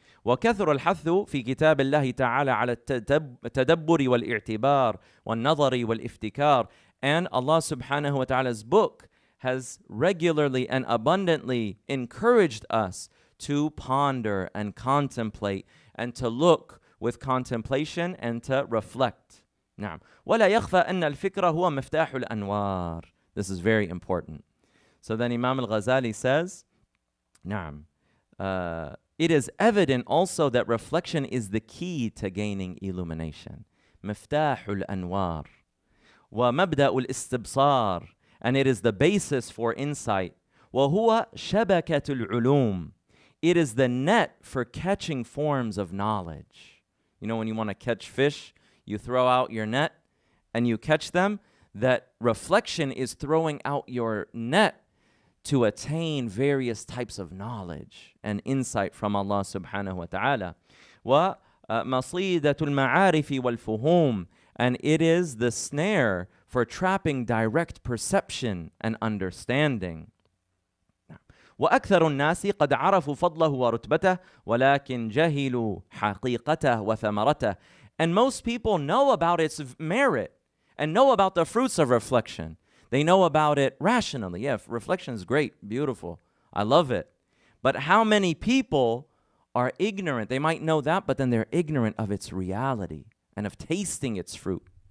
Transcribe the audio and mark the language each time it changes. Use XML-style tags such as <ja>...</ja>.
<ar>وكثر الحث في كتاب الله تعالى على التدبر والاعتبار والنظر والافتكار.</ar> <en>And Allah subhanahu wa ta'ala's book has regularly and abundantly encouraged us to ponder and contemplate and to look with contemplation and to reflect.</en> <ar>نعم. ولا يخفى أن الفكرة هو مفتاح الأنوار.</ar> <en>This is very important. So then Imam al-Ghazali says, نعم, it is evident also that reflection is the key to gaining illumination.</en> <ar>مفتاح الأنوار ومبدأ الاستبصار,</ar> <en>and it is the basis for insight.</en> <ar>وهو شبكة العلوم.</ar> <en>It is the net for catching forms of knowledge. When you want to catch fish, you throw out your net and you catch them. That reflection is throwing out your net to attain various types of knowledge and insight from Allah subhanahu wa ta'ala.</en> <ar>وَمَصِيدَةُ الْمَعَارِفِ وَالْفُهُومِ,</ar> <en>and it is the snare for trapping direct perception and understanding.</en> <ar>وأكثر الناس قد عرفوا فضله ورتبته ولكن جهلوا حقيقته وثمرته.</ar> <en>And most people know about its merit and know about the fruits of reflection. They know about it rationally. Yeah, reflection is great, beautiful. I love it. But how many people are ignorant? They might know that, but then they're ignorant of its reality and of tasting its fruit.</en>